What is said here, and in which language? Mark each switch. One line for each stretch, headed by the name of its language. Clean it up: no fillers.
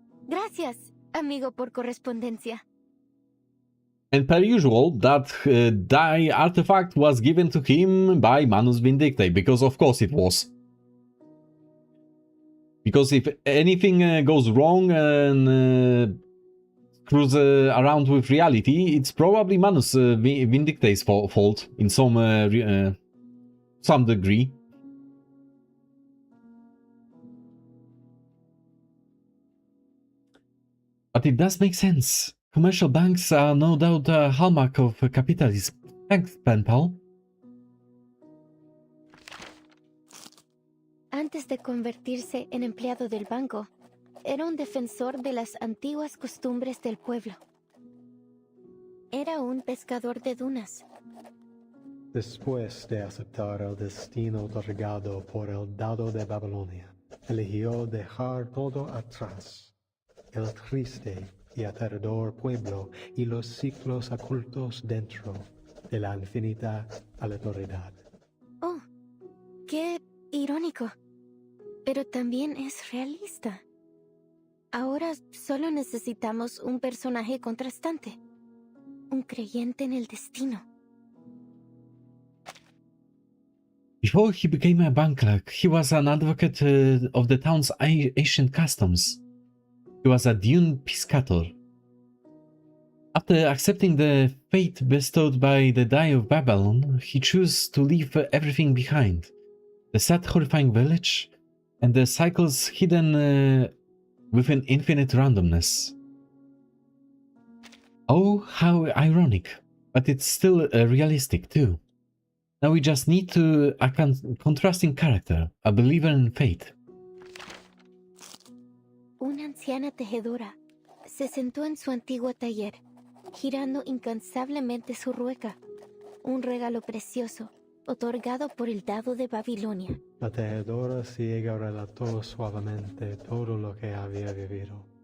Spanish: Gracias, amigo por correspondencia.
English: And per usual, that die artifact was given to him by Manus Vindictae, because of course it was. Because if anything goes wrong and screws around with reality, it's probably Manus Vindicte's fault in some degree. But it does make sense. Commercial banks are no doubt a hallmark of capitalism. Thanks, pen pal.
Spanish: Antes de convertirse en empleado del banco, era un defensor de las antiguas costumbres del pueblo. Era un pescador de dunas. Después de aceptar el destino otorgado por el dado de Babilonia, eligió dejar todo atrás. El triste y aterrador pueblo y los ciclos ocultos dentro de la infinita aleatoriedad. Oh, qué irónico. Pero también es realista. Ahora solo necesitamos un personaje contrastante. Un creyente en el destino.
English: Before he became a bank clerk, he was an advocate of the town's ancient customs. He was a dune piscator. After accepting the fate bestowed by the Die of Babylon, he chose to leave everything behind. The sad, horrifying village, and the cycles hidden within infinite randomness. Oh, how ironic, but it's still realistic too. Now we just need a contrasting character, a believer in fate.
Spanish: Una anciana tejedora se sentó en su antiguo taller, girando incansablemente su rueca, un regalo precioso, otorgado por el dado de Babilonia. La tejedora ciega relató suavemente todo lo que había vivido.